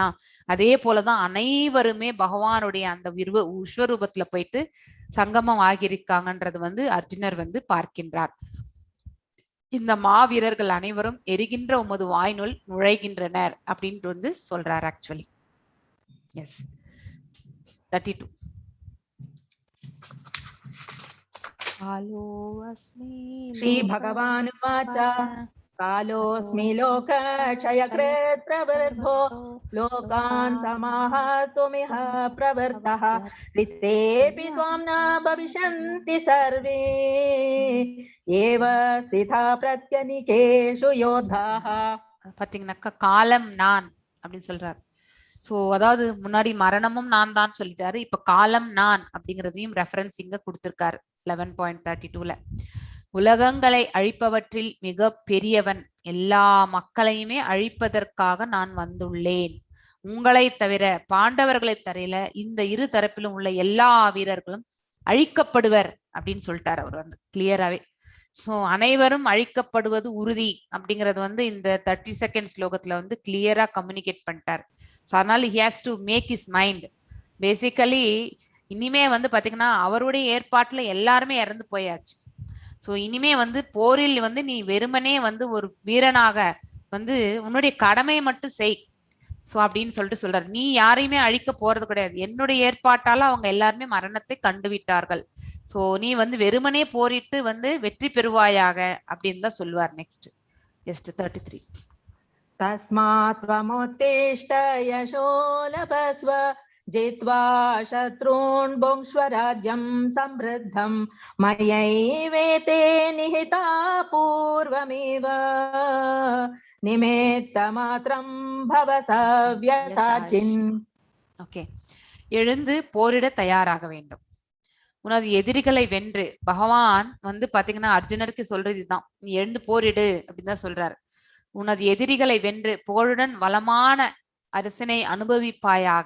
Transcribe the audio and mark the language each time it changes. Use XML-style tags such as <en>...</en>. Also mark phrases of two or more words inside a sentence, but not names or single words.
<ta>அதே போலதான் அனைவருமே பகவானுடைய அந்த விஸ்வரூபத்துல போயிட்டு சங்கமம் ஆகியிருக்காங்கன்றது வந்து அர்ஜுனர் வந்து பார்க்கின்றார். இந்த மாவீரர்கள் அனைவரும் எரிகின்ற உமது வாய்நூல் நுழைகின்றனர் அப்படின்ட்டு வந்து சொல்றார் ஆக்சுவலி. எஸ் 32.</ta> <sa>श्री भगवानुवाच कालोऽस्मि लोकक्षयकृत् प्रवृद्धो लोकान् समाहर्तुमिह प्रवृत्तः ऋतेऽपि त्वां न भविष्यन्ति सर्वे एव स्थिता प्रत्यनीकेषु योद्धाः.</sa> <ta>பாத்தீங்கன்னாக்கா காலம் நான் அப்படின்னு சொல்றாரு. சோ அதாவது முன்னாடி மரணமும் நான் தான் சொல்லிட்டாரு, இப்ப காலம் நான் அப்படிங்கறதையும் ரெஃபரன்ஸ் இங்க கொடுத்திருக்காரு 11.32ல. உலகங்களை அழிப்பவற்றில் மிக பெரியவன், எல்லா மக்களையுமே அழிப்பதற்காக நான் வந்துள்ளேன். உங்களை தவிர பாண்டவர்களை தவிர இந்த இரு தரப்பிலும் உள்ள எல்லா வீரர்களும் அழிக்கப்படுவர் அப்படின்னு சொல்லிட்டாரு அவர் வந்து கிளியராவே. சோ அனைவரும் அழிக்கப்படுவது உறுதி அப்படிங்கறது வந்து இந்த 32nd ஸ்லோகத்துல வந்து கிளியரா கம்யூனிகேட் பண்ணிட்டார். ஸோ அதனால</ta> <en>he has to make his mind.</en> <ta>பேசிக்கலி இனிமே வந்து பாத்தீங்கன்னா அவருடைய ஏற்பாட்டுல எல்லாருமே இறந்து போயாச்சு. ஸோ இனிமே வந்து போரில் வந்து நீ வெறுமனே வந்து ஒரு வீரனாக வந்து உன்னுடைய கடமையை மட்டும் செய். ஸோ அப்படின்னு சொல்லிட்டு சொல்றாரு. நீ யாரையுமே அழிக்க போறது கிடையாது, என்னுடைய ஏற்பாட்டால அவங்க எல்லாருமே மரணத்தை கண்டுவிட்டார்கள். ஸோ நீ வந்து வெறுமனே போரிட்டு வந்து வெற்றி பெறுவாயாக அப்படின்னு தான் சொல்லுவார்.</ta> <en>next just 33.</en> <sa>तस्मात् त्वमुत्तिष्ठ यशो लभस्व जित्वा शत्रून् भुङ्क्ष्व राज्यं समृद्धं मयैवेते निहिता पूर्वमेव निमित्तमात्रं भव सव्यसाचिन्.</sa> <ta>ஓகே, எழுந்து போரிட தயாராக வேண்டும். உனது எதிரிகளை வென்று, பகவான் வந்து பாத்தீங்கன்னா அர்ஜுனருக்கு சொல்றது இதுதான், நீ எழுந்து போரிடு அப்படின்னு தான் சொல்றாரு. உனது எதிரிகளை வென்று புகழுடன் வளமான அரசனை அனுபவிப்பாயாக.</ta>